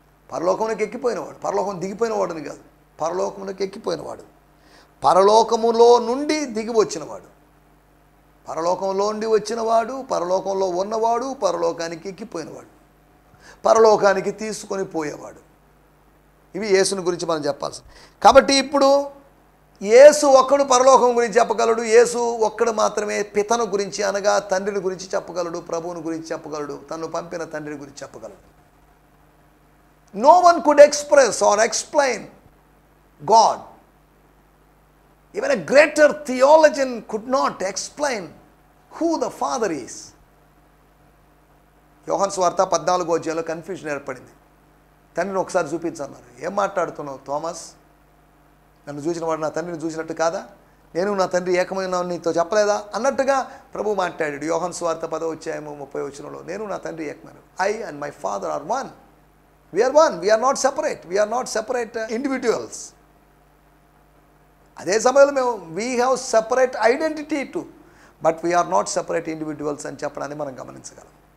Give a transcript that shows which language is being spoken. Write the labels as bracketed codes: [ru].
[te] పరలోకమునకు ఎక్కిపోయినవాడు, పరలోకం దిగిపోయినవాడుని కాదు, పరలోకమునకు ఎక్కిపోయినవాడు, పరలోకములో నుండి దిగి వచ్చినవాడు, పరలోకంలో నుండి వచ్చినవాడు, పరలోకంలో ఉన్నవాడు, పరలోకానికి ఎక్కిపోయినవాడు, పరలోకానికి తీసుకొని పోయేవాడు. ఇవి యేసుని గురించి మనం చెప్పాల్సింది. కాబట్టి ఇప్పుడు యేసు ఒక్కడు పరలోకం గురించి చెప్పగలడు, యేసు ఒక్కడు మాత్రమే పితను గురించి, అనగా తండ్రిని గురించి చెప్పగలడు, ప్రభువుని గురించి చెప్పగలడు, తను పంపిన తండ్రిని గురించి చెప్పగలడు. [en] No one could express or explain God. Even a greater theologian could not explain who the Father is. [te] యోహాను సువార్త 14వ అధ్యాయంలో కన్ఫ్యూజన్ ఏర్పడింది. తండ్రిని ఒకసారి చూపించన్నారు. ఏం మాట్లాడుతున్నావు థోమస్? నన్ను చూసిన వాడు నా తండ్రిని చూసినట్టు కాదా? నేను నా తండ్రి ఏకమైన నీతో చెప్పలేదా అన్నట్టుగా ప్రభు మాట్లాడాడు. యోహాను సువార్త 10వ అధ్యాయం 30వ వచనంలో, నేను నా తండ్రి ఏకమైన, [en] I and my father are one. We are one. We are not separate. We are not separate individuals. [te] అదే సమయంలో మేము [en] we have separate identity too, but we are not separate individuals [te] అని చెప్పడాన్ని మనం గమనించగలం.